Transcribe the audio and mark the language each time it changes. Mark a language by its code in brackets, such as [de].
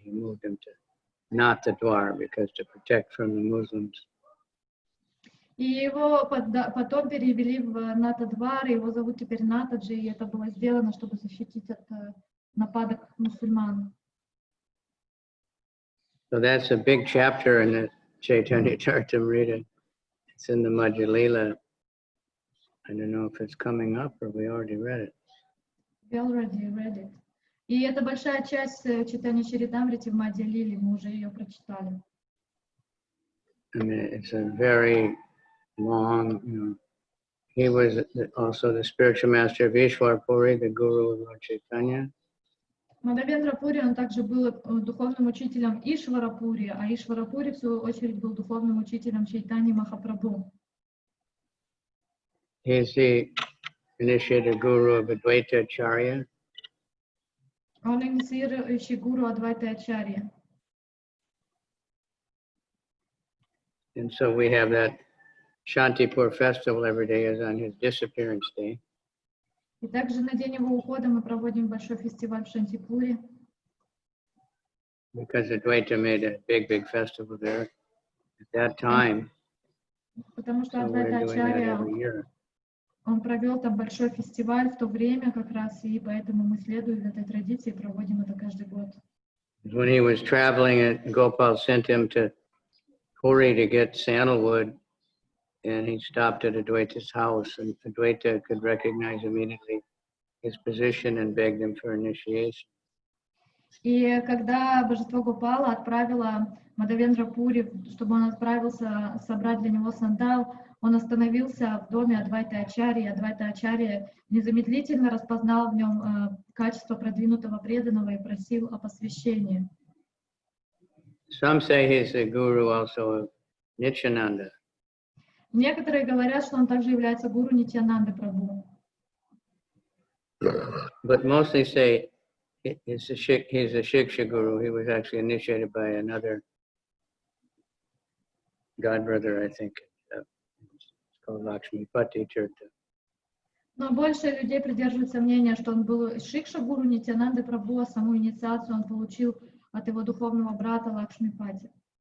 [en] He moved him to Nathdwar because to protect from the Muslims. [ru] И его потом перевели в Натадвар, его зовут теперь Натаджи, и это было сделано, чтобы защитить от нападок мусульман. [en] So that's a big chapter in the Chайтанья-чаритамрита. It's in the Madhya-lila. I don't know if it's coming up or we already read it. We already read it. [ru] И это большая часть Чайтанья-чаритамриты в Madhya-lila, мы уже ее прочитали. [en] I mean, it's a very long, He was also the spiritual master of Ishwarpuri, the guru of Lord Caitanya. [ru] Мадхавендра Пури, он также был духовным учителем Ишварапури, а Ишварапури, в свою очередь, был духовным учителем Чайтаньи Махапрабху. [en] He is the initiated guru of Advaita Acharya. [ru] Он инициирующий гуру Адвайта Ачарья. [en] And so we have that Shantipur festival every day is on his disappearance day. [ru] И также на день его ухода мы проводим большой фестиваль в Шантипуре. [en] Because Advaita made a big festival there at that time. [ru] Потому что [en] So we're [ru] Адвайта [en] doing that [ru] Ачарья, [en] every year. [ru] он провел там большой фестиваль в то время как раз, и поэтому мы следуем этой традиции и проводим это каждый год. [en] When he was traveling, Gopal sent him to Puri to get sandalwood, and he stopped at Advaita's house, and Advaita could recognize immediately his position and begged him for initiation. [ru] И когда божество Гопала отправило Мадхавендра Пури, чтобы он отправился собрать для него сандал, он остановился в доме Адвайта Ачарьи. Адвайта Ачарья незамедлительно распознал в нем качество продвинутого преданного и просил о посвящении. [en] Some say he's the guru also of Nityananda. [ru] Некоторые говорят, что он также является гуру Нитьянанды Прабху. [en] But mostly say he's a Shiksha guru. He was actually initiated by another godbrother, I think. It's called Lakshmipati Tirtha. [ru] Но больше людей придерживаются мнения, что он был Шикша гуру Нитьянанды Прабху, а саму инициацию он получил от его духовного брата Лакшмипати.